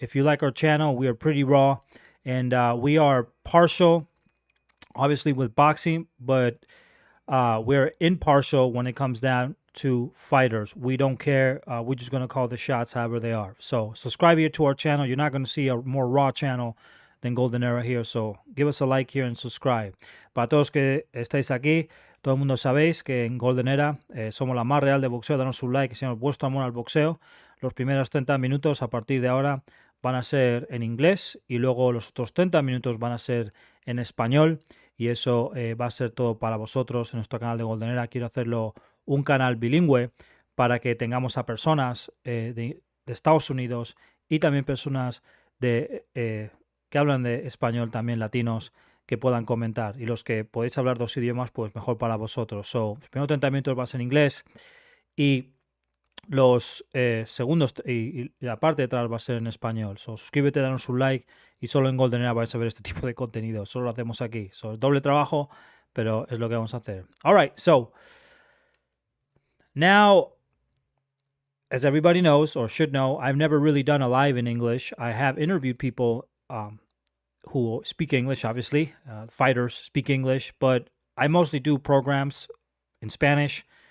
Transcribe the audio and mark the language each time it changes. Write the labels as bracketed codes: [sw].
[en] If you like our channel, we are pretty raw, and we are partial, obviously with boxing, but we're impartial when it comes down to fighters. We don't care. We're just going to call the shots however they are. So subscribe here to our channel. You're not going to see a more raw channel than Golden Era here. So give us a like here and subscribe. [es] Para todos que estáis aquí, todo el mundo sabéis que en Golden Era somos la más real de boxeo. Danos un like, señor, vuestro amor al boxeo. Los primeros 30 minutos a partir de ahora van a ser en inglés y luego los otros 30 minutos van a ser en español. Y eso va a ser todo para vosotros en nuestro canal de Golden Era. Quiero hacerlo un canal bilingüe para que tengamos a personas de Estados Unidos y también personas que hablan de español, también latinos, que puedan comentar. Y los que podéis hablar dos idiomas, pues mejor para vosotros. So, los primeros 30 minutos va a ser en inglés y los segundos y la parte de atrás va a ser en español. So, suscríbete, danos un like y solo en Golden Era vais a ver este tipo de contenido. Solo lo hacemos aquí. So, doble trabajo, pero es lo que vamos a hacer. [en] All right, so now, as everybody knows or should know, I've never really done a live in English. I have interviewed people who speak English, obviously. Fighters speak English, but I mostly do programs in Spanish.